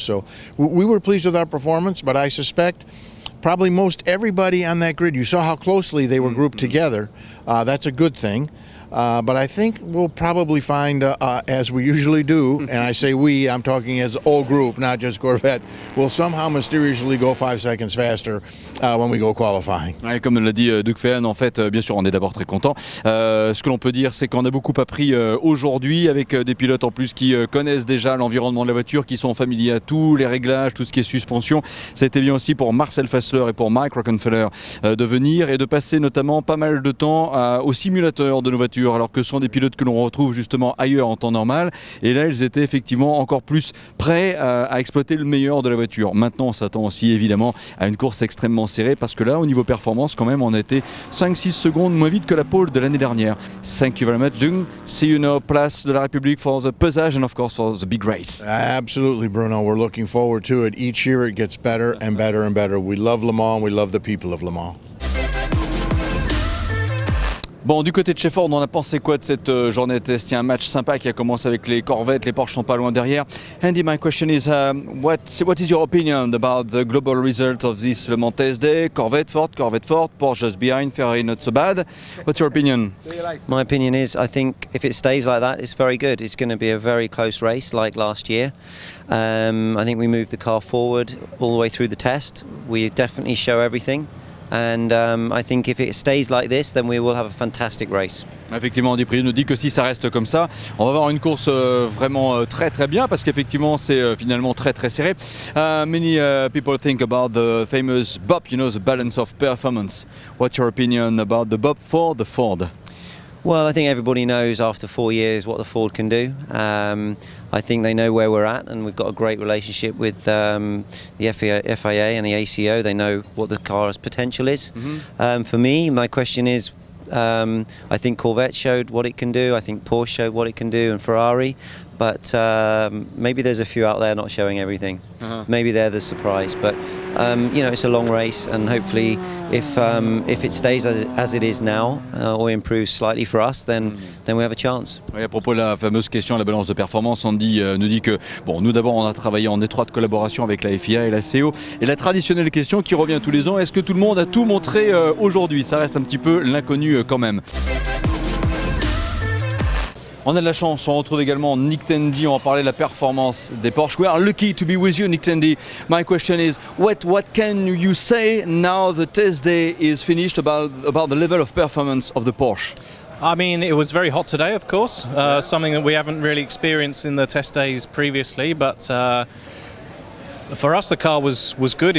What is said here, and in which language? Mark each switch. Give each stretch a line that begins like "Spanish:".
English: So we were pleased with our performance, but I suspect probably most everybody on that grid, you saw how closely they were grouped together. That's a good thing. But I think we'll probably find, as we usually do, and I say we, I'm talking as the whole group, not just Corvette, we'll somehow mysteriously go 5 seconds faster when we go qualifying.
French: Ouais, comme l'a dit Duc Ferran, en fait, bien sûr, on est d'abord très content. Ce que l'on peut dire, c'est qu'on a beaucoup appris aujourd'hui avec des pilotes en plus qui connaissent déjà l'environnement de la voiture, qui sont familiers à tous les réglages, tout ce qui est suspension. C'était bien aussi pour Marcel Fassler et pour Mike Rockenfeller de venir et de passer notamment pas mal de temps au simulateur de nos voitures, alors que ce sont des pilotes que l'on retrouve justement ailleurs en temps normal. Et là, ils étaient effectivement encore plus prêts à exploiter le meilleur de la voiture. Maintenant, on s'attend aussi évidemment à une course extrêmement serrée parce que là, au niveau performance, quand même, on a été 5-6 secondes moins vite que la pole de l'année dernière.
English: Thank you very much, Dung. See you now, place de la République for the pesage and of course for the big race. Absolutely, Bruno. We're looking forward to it. Each year it gets better and better and better. We love Le Mans. We love the people of Le Mans.
French: Bon, du côté de chez Ford, on a pensé quoi de cette journée de test? Il y a un match sympa qui a commencé avec les Corvettes, les Porsche sont pas loin derrière.
English: Andy, my question is, what is your opinion about the global result of this Le Mans test day? Corvette, Ford, Porsche just behind, Ferrari not so bad. What's your opinion? My opinion is, I think if it stays like that, it's very good. It's going to be a very close race like last year. I think we moved the car forward all the way through the test. We definitely show everything. And I think if it stays like this, then we will have a fantastic race.
French: Effectivement, Andy Priou nous dit que si ça reste comme ça, on va avoir une course vraiment très très bien parce qu'effectivement c'est finalement très très serré.
English: Many people think about the famous BOP, you know, the balance of performance. What's your opinion about the BOP for the Ford? Well, I think everybody knows after 4 years what the Ford can do. I think they know where we're at, and we've got a great relationship with the FIA and the ACO. They know what the car's potential is. For me, my question is, I think Corvette showed what it can do. I think Porsche showed what it can do, and Ferrari. But maybe there's a few out there not showing everything. Maybe they're the surprise. But it's a long race, and hopefully, if it stays as it is now or improves slightly for us, then we have a chance.
French: Oui, à propos de la fameuse question de la balance de performance, Andy nous dit que nous d'abord on a travaillé en étroite collaboration avec la FIA et la CO. Et la traditionnelle question qui revient tous les ans, est-ce que tout le monde a tout montré aujourd'hui? Ça reste un petit peu l'inconnu quand même. On a de la chance, on retrouve également Nick Tandy, on va parler de la performance des Porsche.
English: We are lucky to be with you, Nick Tandy. My question is, what can you say now the test day is finished about the level of performance of the Porsche? I mean, it was very hot today, of course, something that we haven't really experienced in the test days previously, but for us the car was good.